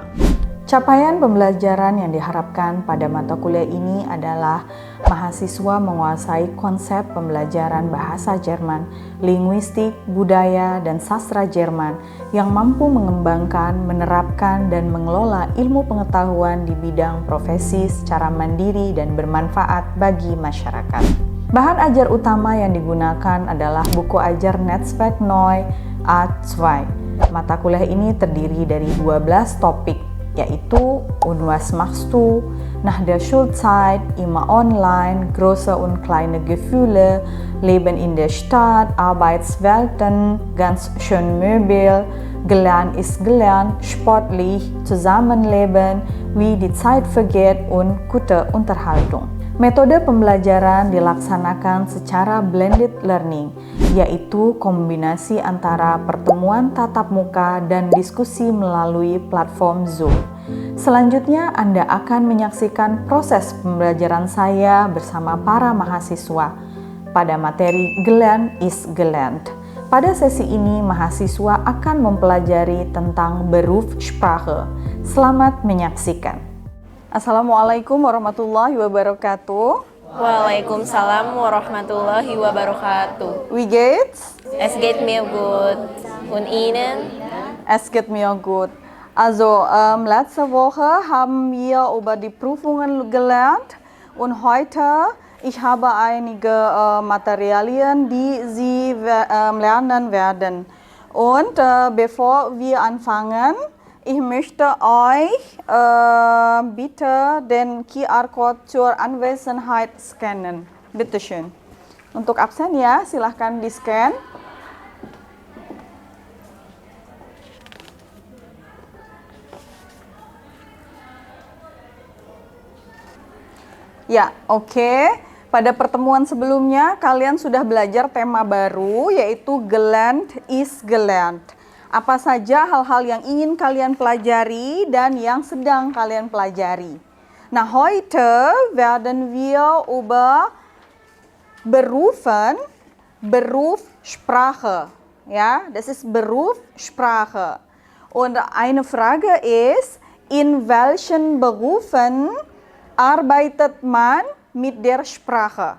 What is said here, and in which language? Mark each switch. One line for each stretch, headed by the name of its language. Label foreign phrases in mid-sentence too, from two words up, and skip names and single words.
Indonesian: Capaian pembelajaran yang diharapkan pada mata kuliah ini adalah mahasiswa menguasai konsep pembelajaran bahasa Jerman, linguistik, budaya, dan sastra Jerman yang mampu mengembangkan, menerapkan, dan mengelola ilmu pengetahuan di bidang profesi secara mandiri dan bermanfaat bagi masyarakat. Bahan ajar utama yang digunakan adalah buku ajar Netzwerk Neu A2. Mata kuliah ini terdiri dari 12 topik, yaitu Und was machst du, nach der Schulzeit, immer online, große und kleine Gefühle, Leben in der Stadt, Arbeitswelten, ganz schön Möbel, gelernt ist gelernt, sportlich, Zusammenleben, wie die Zeit vergeht und gute Unterhaltung. Metode pembelajaran dilaksanakan secara
English: blended learning,
Indonesian: yaitu kombinasi antara pertemuan tatap muka dan diskusi melalui platform Zoom. Selanjutnya, Anda akan menyaksikan proses pembelajaran saya bersama para mahasiswa pada materi Gelernt ist gelernt. Pada sesi ini, mahasiswa akan mempelajari tentang Berufssprache. Selamat menyaksikan.
Arabic: السلام عليكم ورحمة الله وبركاته. وعليكم السلام ورحمة الله وبركاته.
German: Wie geht's? Es geht mir gut. Und Ihnen? Es geht mir gut. Also, letzte Woche haben wir über die Prüfungen gelernt und heute ich habe einige Materialien, die Sie lernen werden. Und bevor wir anfangen, ich möchte euch bitte den QR-Code zur Anwesenheit scannen. Bitte schön.
Indonesian: Untuk absen ya, silahkan di-scan. Ya, oke. Pada pertemuan sebelumnya, kalian sudah belajar tema baru, yaitu Gelernt ist gelernt. Apa saja hal-hal yang ingin kalian pelajari dan yang sedang kalian pelajari. Nah,
German: heute werden wir über Berufen, Berufssprache. Ja, das ist Berufssprache. Und eine Frage ist, in welchen Berufen arbeitet man mit der Sprache?